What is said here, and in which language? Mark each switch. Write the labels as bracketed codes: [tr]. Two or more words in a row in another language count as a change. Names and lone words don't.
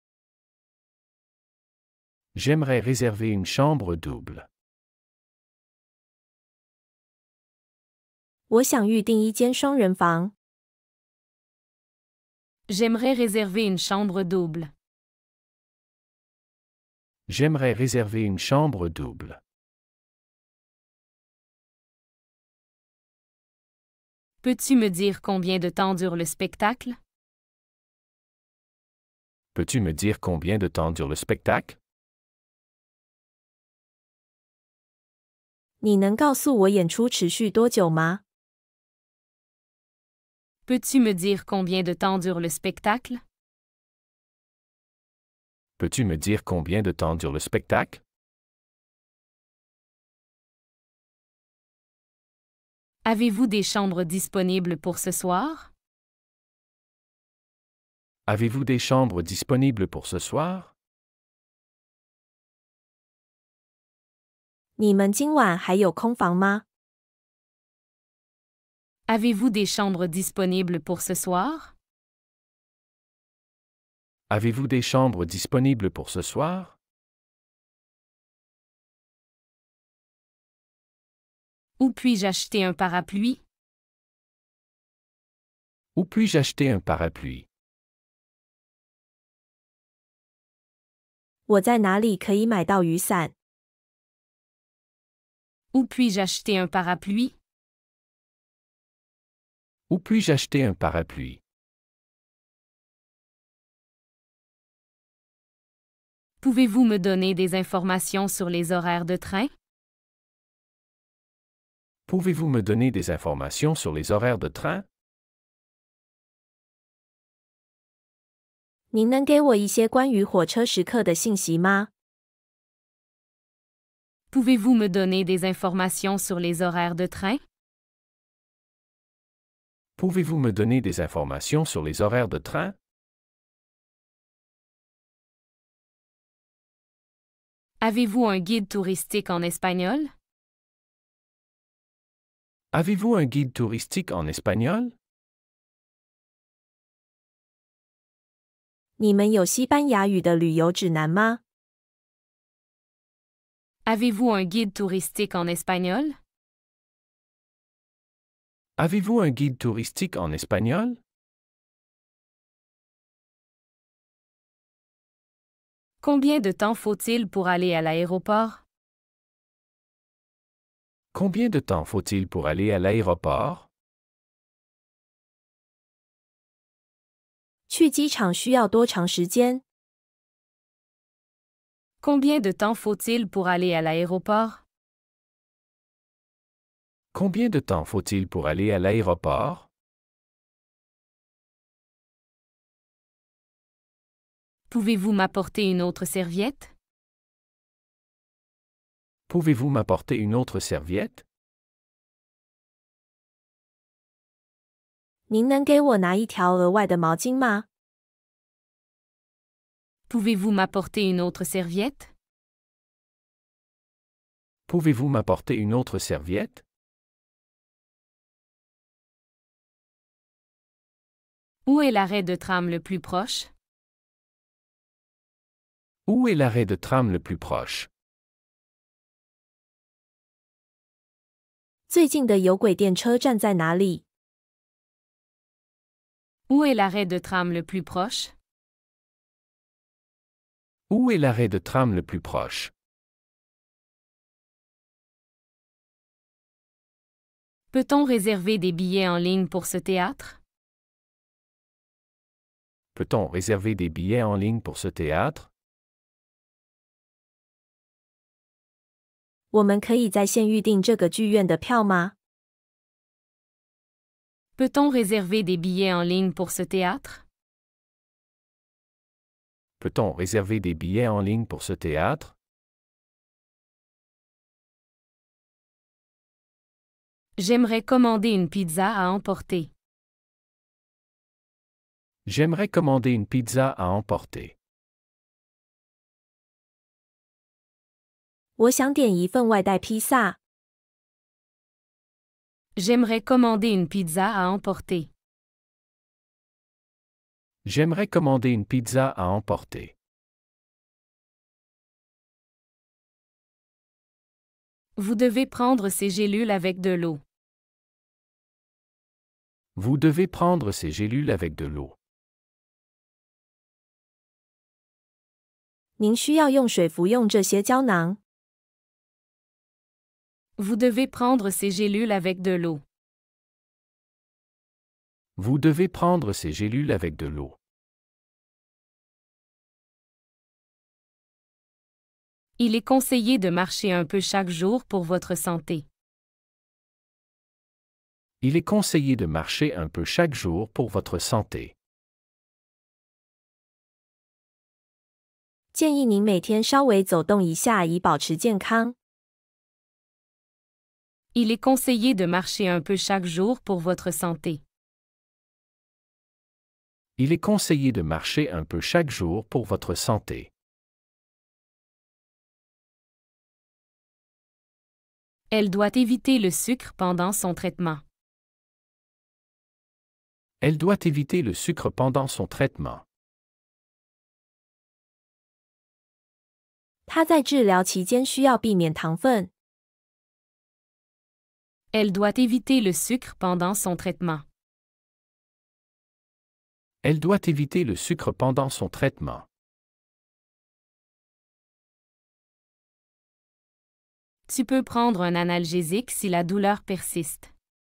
[fr] J'aimerais réserver une chambre double. [zh] 我想预订一间双人房。 [fr] J'aimerais réserver une chambre double. J'aimerais réserver une chambre double. Peux-tu me dire combien de temps dure le spectacle? Peux-tu me dire combien de temps dure le spectacle? [zh] 你能告诉我演出持续多久吗？ [fr] Peux-tu me dire combien de temps dure le spectacle? Peux-tu me dire combien de temps dure le spectacle? Avez-vous des chambres disponibles pour ce soir? Avez-vous des chambres disponibles pour ce soir? [zh] 你们今晚还有空房吗？ [fr] Avez-vous des chambres disponibles pour ce soir? Avez-vous des chambres disponibles pour ce soir? Où puis-je acheter un parapluie? Où puis-je acheter un parapluie? [zh] 我在哪里可以买到雨伞？ [fr] Où puis-je acheter un parapluie? Où puis-je acheter un parapluie? Pouvez-vous me donner des informations sur les horaires de train? Pouvez-vous me donner des informations sur les horaires de train? [zh] 您能给我一些关于火车时刻的信息吗？ [fr] Pouvez-vous me donner des informations sur les horaires de train? Pouvez-vous me donner des informations sur les horaires de train? Avez-vous un guide touristique en espagnol? Avez-vous un guide touristique en espagnol? [zh] 你们有西班牙语的旅游指南吗？ [fr] Avez-vous un guide touristique en espagnol? Avez-vous un guide touristique en espagnol? Combien de temps faut-il pour aller à l'aéroport? Combien de temps faut-il pour aller à l'aéroport? [zh] 去机场需要多长时间？ [fr] Combien de temps faut-il pour aller à l'aéroport? Combien de temps faut-il pour aller à l'aéroport? Pouvez-vous m'apporter une autre serviette? Pouvez-vous m'apporter une autre serviette? [zh] 您能给我拿一条额外的毛巾吗？ [fr] Pouvez-vous m'apporter une autre serviette? Pouvez-vous m'apporter une autre serviette? Où est l'arrêt de tram le plus proche? Où est l'arrêt de tram le plus proche? [zh] 最近的有轨电车站在哪里？ [fr] Où est l'arrêt de tram le plus proche? Où est l'arrêt de tram le plus proche? Peut-on réserver des billets en ligne pour ce théâtre? Peut-on réserver des billets en ligne pour ce théâtre? [zh] 我们可以在线预订这个剧院的票吗？ [fr] Peut-on réserver des billets en ligne pour ce théâtre? Peut-on réserver des billets en ligne pour ce théâtre? J'aimerais commander une pizza à emporter. J'aimerais commander une pizza à emporter. [zh] 我想点一份外带披萨。 [fr] J'aimerais commander une pizza à emporter. J'aimerais commander une pizza à emporter. Vous devez prendre ces gélules avec de l'eau. Vous devez prendre ces gélules avec de l'eau. [zh] 您需要用水服用这些胶囊。 [fr] Vous devez prendre ces gélules avec de l'eau. Vous devez prendre ces gélules avec de l'eau. Il est conseillé de marcher un peu chaque jour pour votre santé. Il est conseillé de marcher un peu chaque jour pour votre santé. [zh] 建议您每天稍微走动一下，以保持健康。 [fr] Il est conseillé de marcher un peu chaque jour pour votre santé. Il est conseillé de marcher un peu chaque jour pour votre santé. Elle doit éviter le sucre pendant son traitement. Elle doit éviter le sucre pendant son traitement. [zh] 她在治疗期间需要避免糖分。 [fr] Elle doit éviter le sucre pendant son traitement. Elle doit éviter le sucre pendant son traitement. Tu peux prendre un analgésique si la douleur persiste.